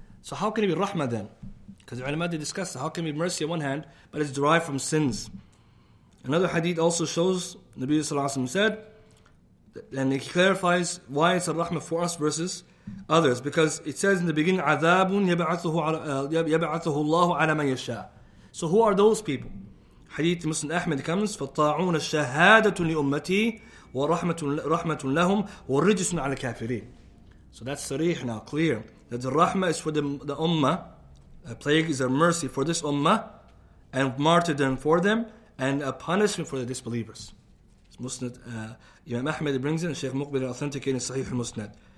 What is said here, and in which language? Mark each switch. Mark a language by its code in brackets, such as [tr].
[en] So how can it be rahmah then? Because the ulama, they discuss how can it be mercy on one hand, but it's derived from sins. Another hadith also shows, Nabi sallallahu alaihi wasallam said, and it clarifies why it's a rahmah for us versus others. Because it says in the beginning, [ar] عَذَابٌ يَبْعَثُهُ اللَّهُ عَلَى مَنْ يَشَاءُ. [en] So who are those people? Hadith Muslim Ahmed comes, [ar] فَالطَّاعُونَ الشَّهَادَةٌ لِأُمَّتِي وَرَحْمَةٌ لَهُمْ وَالرِّجْسٌ عَلَى الْكَافِرِينَ. [en] So that's sarih now, clear. That the rahmah is for the ummah, a plague is a mercy for this ummah, and martyrdom for them, and a punishment for the disbelievers. Musnad, Imam Ahmed brings in, Shaykh Muqbil authenticating Sahih al-Musnad.